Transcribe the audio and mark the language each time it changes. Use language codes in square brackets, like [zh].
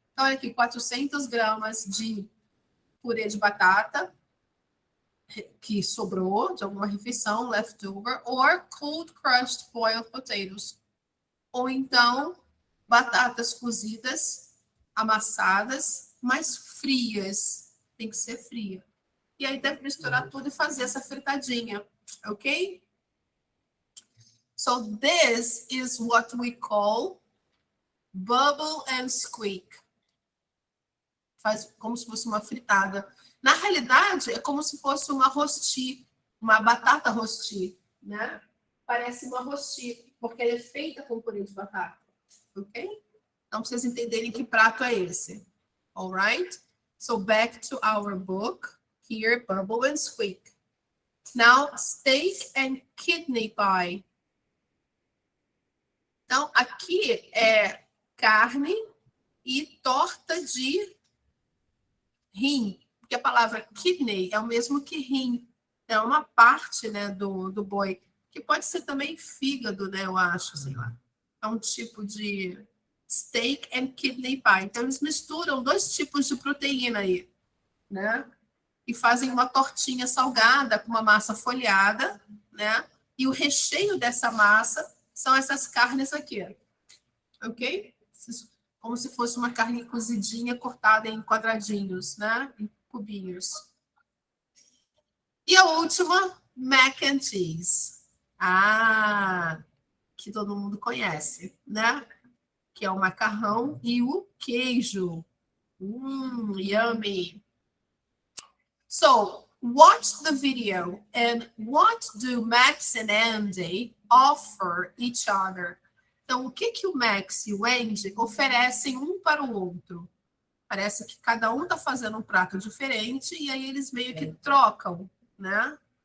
[pt] Então, olha aqui, 400 gramas de purê de batata que sobrou de alguma refeição, leftover, [en] or cold crushed boiled potatoes. [pt] Ou então, batatas cozidas, amassadas, mas frias. Tem que ser fria. E aí deve misturar tudo e fazer essa fritadinha, ok? [en] So this is what we call bubble and squeak. [pt] Faz como se fosse uma fritada. Na realidade, é como se fosse uma rosti, uma batata rosti, né? Parece uma rosti, porque ela é feita com purê de batata, ok? Então, para vocês entenderem que prato é esse. [en] Alright? So, back to our book. Here, bubble and squeak. Now, steak and kidney pie. [pt] Então, aqui é carne e torta de rim. Porque a palavra kidney é o mesmo que rim. É uma parte, né, do boi. Que pode ser também fígado, né, eu acho, sei lá. É um tipo de steak and kidney pie. Então, eles misturam dois tipos de proteína aí, né? E fazem uma tortinha salgada com uma massa folhada, né? E o recheio dessa massa são essas carnes aqui, ok? Como se fosse uma carne cozidinha cortada em quadradinhos, né? Em cubinhos. E a última, mac and cheese. Ah, que todo mundo conhece, né? Que é o macarrão e o queijo. [en] Yummy. So, watch the video and what do Max and Andy offer each other? [pt] Então, o que que o Max e o Andy oferecem um para o outro? Parece que cada um está fazendo um prato diferente e aí eles meio que trocam, né?